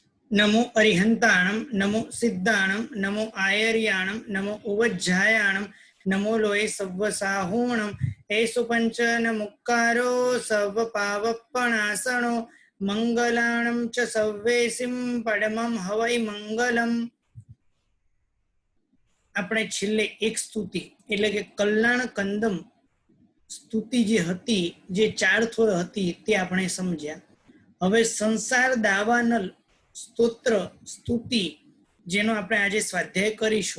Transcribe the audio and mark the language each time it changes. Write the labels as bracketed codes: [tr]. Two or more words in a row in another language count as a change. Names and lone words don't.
[pra] नमो अरिहंताणं नमो सिद्धाणं नमो आयर्याणं नमो उवज्जायाणं नमो लोये सव्वसाहूणं एषु पंचन मुक्कारो सर्वपावपणासनो मंगलाणं च सव्वेसिं परमं हवै मंगलम। [gu] આપણે છેલ્લે એક સ્તુતિ એટલે કે કલ્યાણ કંદમ સ્તુતિ જે હતી, જે ચારથોળ હતી તે આપણે સમજ્યા. હવે સંસાર દાવાનલ સ્તોત્ર સ્તુતિ જેનો આપણે આજે સ્વાધ્યાય કરીશું.